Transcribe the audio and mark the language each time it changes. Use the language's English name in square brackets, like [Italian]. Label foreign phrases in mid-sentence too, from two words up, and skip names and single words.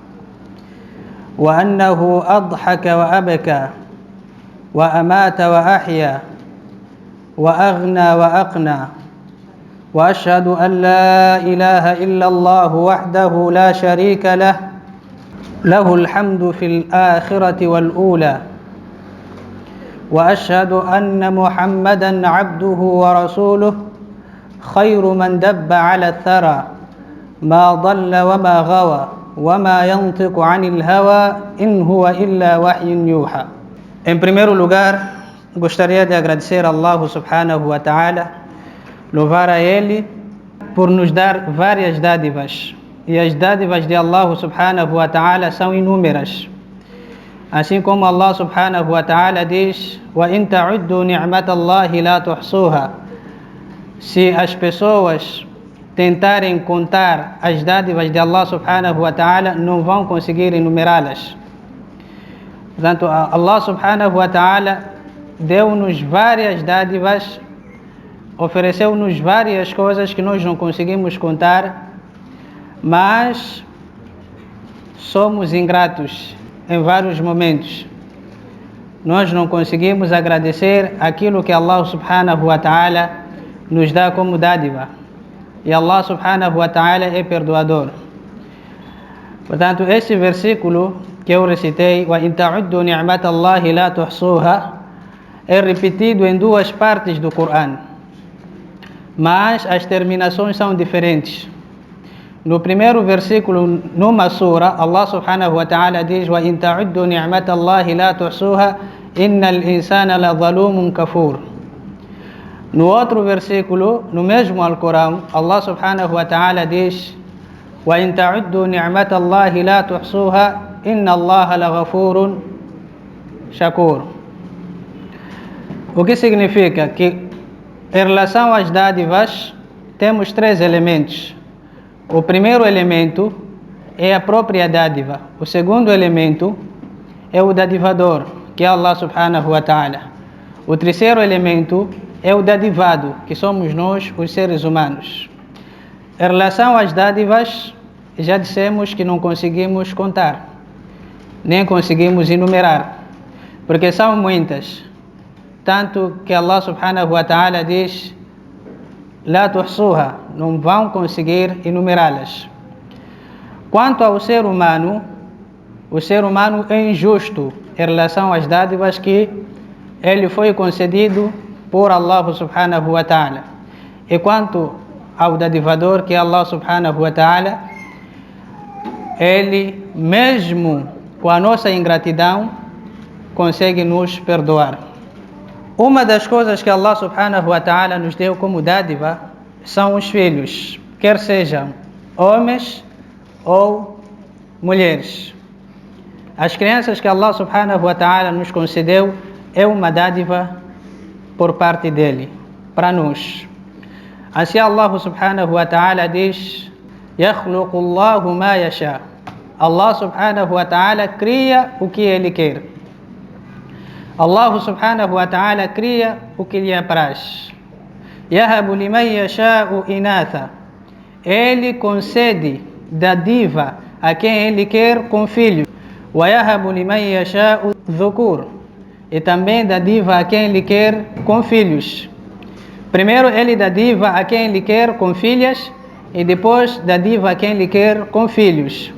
[Arabic] وأنه أضحك وأبكى وأمات وأحيا وأغنى وأقنى وأشهد أن لا إله إلا الله وحده لا شريك له له الحمد في الآخرة والأولى وأشهد أن محمدًا عبده ورسوله خير من دب على الثرى ما ضل وما غوى وما ينطق عن الهوى إن هو إلا وحي يوحى. [Portuguese] Em primeiro lugar, gostaria de agradecer a Allah [Arabic] سبحانه وتعالى, [Portuguese] louvar a Ele por nos dar várias dádivas. E as dádivas de Allah [Arabic] سبحانه وتعالى [Portuguese] são inúmeras. Assim como Allah [Arabic] سبحانه وتعالى [Portuguese] diz: [Arabic] وَإِن تَعُدُّوا نِعْمَةَ اللَّهِ لَا تُحْصُوهَا. [Portuguese] Se as pessoas tentarem contar as dádivas de Allah [Arabic] سبحانه وتعالى, [Portuguese] não vão conseguir enumerá-las. Portanto, Allah [Arabic] سبحانه وتعالى [Portuguese] deu-nos várias dádivas, ofereceu-nos várias coisas que nós não conseguimos contar, mas somos ingratos em vários momentos. Nós não conseguimos agradecer aquilo que Allah [Arabic] سبحانه وتعالى [Portuguese] nos dá como dádiva. E Allah [Arabic] سبحانه وتعالى [Portuguese] é perdoador. Portanto, este versículo que eu recitei, [Arabic] وَإِن تَعُدُّوا نِعْمَةَ اللَّهِ لَا تُحْصُوهَا, [Portuguese] é repetido em duas partes do Corão, mas as terminações são diferentes. No primeiro versículo, numa sura, Allah [Arabic] سبحانه وتعالى [Portuguese] diz: [Arabic] وَإِن تَعُدُّوا نِعْمَةَ اللَّهِ لَا تُحْصُوهَا إِنَّ الْإِنسَانَ لَظَلُومٌ كَفُورٌ. [Portuguese] No outro versículo, no mesmo Alcorão, Allah [Arabic] سبحانه وتعالى [Portuguese] diz: [Arabic] وَإِن تَعُدُّوا نِعْمَةَ اللَّهِ لَا تُحْصُوهَا إِنَّ اللَّهَ لَغَفُورٌ شَكُورٌ. [Portuguese] O que significa que, em relação às dádivas, temos três elementos. O primeiro elemento é a própria dádiva. O segundo elemento é o dadivador, que é Allah [Arabic] سبحانه وتعالى. [Portuguese] O terceiro elemento é o dadivado, que somos nós, os seres humanos. Em relação às dádivas, já dissemos que não conseguimos contar, nem conseguimos enumerar, porque são muitas. Tanto que Allah [Arabic] سبحانه وتعالى [Portuguese] diz: [Arabic] لا تحصوها, [Portuguese] não vão conseguir enumerá-las. Quanto ao ser humano, o ser humano é injusto em relação às dádivas que ele foi concedido por Allah [Arabic] سبحانه وتعالى. [Portuguese] E quanto ao dadivador, que é Allah [Arabic] سبحانه وتعالى, [Portuguese] ele, mesmo com a nossa ingratidão, consegue nos perdoar. Uma das coisas que Allah [Arabic] سبحانه وتعالى [Portuguese] nos deu como dádiva são os filhos, quer sejam homens ou mulheres. As crianças que Allah [Arabic] سبحانه وتعالى [Portuguese] nos concedeu é uma dádiva por parte dele, para nós. Assim Allah [Arabic] سبحانه وتعالى [Portuguese] diz: [Arabic] يَخْلُقُ اللَّهُ مَا يَشَاءُ. [Portuguese] Allah [Arabic] سبحانه وتعالى [Portuguese] cria o que ele quer. Allah [Arabic] سبحانه وتعالى [Portuguese] cria o que lhe apraz. [Arabic] يهب لمن يشاء إناثا. [Portuguese] Ele concede dádiva a quem ele quer com filhos. [Arabic] ويهب لمن يشاء الذكور. [Portuguese] E também dádiva a quem ele quer com filhos. Primeiro ele dádiva a quem ele quer com filhas e depois dádiva a quem ele quer com filhos.